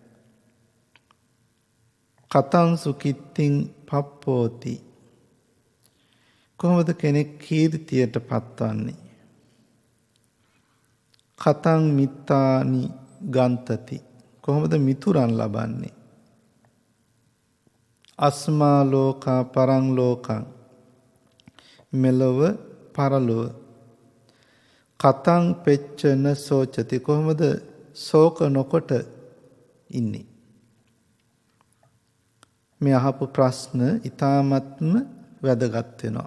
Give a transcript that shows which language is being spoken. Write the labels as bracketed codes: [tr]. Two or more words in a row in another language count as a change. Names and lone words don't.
[pi] කතංසු කිත්තිං පප්පෝති. [si] කොහොමද කෙනෙක් කීර්තියට පත්වන්නේ? [pi] කතං මිත්තානි ගන්තති. [si] කොහොමද මිතුරන් ලබන්නේ? [pi] අස්මා ලෝකා පරං ලෝකං. [si] මෙලොව පරලොව. [pi] කතං පෙච්චන සෝචති. [si] කොහොමද ශෝක නොකොට ඉන්නේ? මේ අහපු ප්‍රශ්න ඊ타මත්ම වැදගත් වෙනවා.